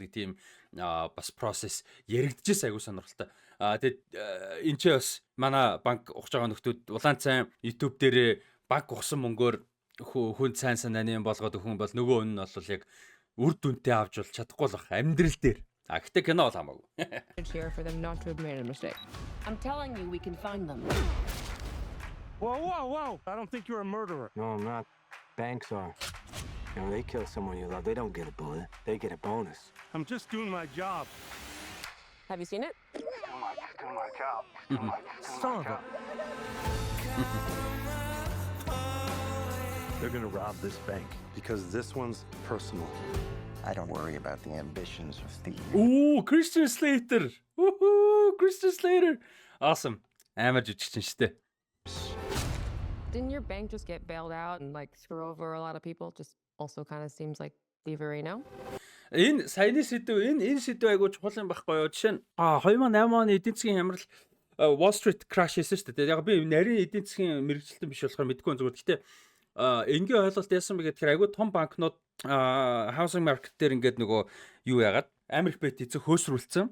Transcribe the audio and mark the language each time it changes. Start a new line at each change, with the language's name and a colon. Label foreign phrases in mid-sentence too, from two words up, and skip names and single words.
Mongolian: Нэг тийм бас процесс яригдчихсэн аягүй сонирхолтой. Тэгээд энэ ч бас манай банк ухаж байгаа нөхдүүд улаан цайн YouTube дээрээ банк ухсан мөнгөөр хүн сайн санааны болгоод өгөн бол нөгөө нь бол яг үр дүнтэй авч бол чадахгүй л бах амьдрал дээр. Гэхдээ кино бол хамаагүй.
English: Here for them not to have made a mistake. I'm telling you, we can find them. Whoa. I don't think you're a murderer. No, I'm not. Banks are. You know, they kill someone you love, they don't get a bullet. They get a bonus. I'm just doing my job. Have you seen it? Son of a... They're gonna rob this bank because this one's personal. I don't worry about the ambitions of thieves. Ooh, Christian Slater. Woohoo, Christian Slater. Awesome.
Mongolian: Амар жижигчин штэ.
English: Didn't your bank just get bailed out and like screw over a lot of people? Just also kind of seems like thievery, no?
Mongolian: Энэ саяны сэдв энэ сэдв айгуу чухал юм байхгүй юу? Жишээ нь 2008 оны эдийн засгийн хямрал
English: Wall Street crash
Mongolian: хийсэн шүү дээ. Яг би нарийн эдийн засгийн мэрэгчлэн биш болохоор мэдгүй зүгээр. Гэхдээ энгийн ойлголт яасан бэ гэхээр айгуу том банкнууд
English: housing market
Mongolian: дээр ингээд нөгөө юу яагаад Америк бет эцэг хөөсрүүлсэн.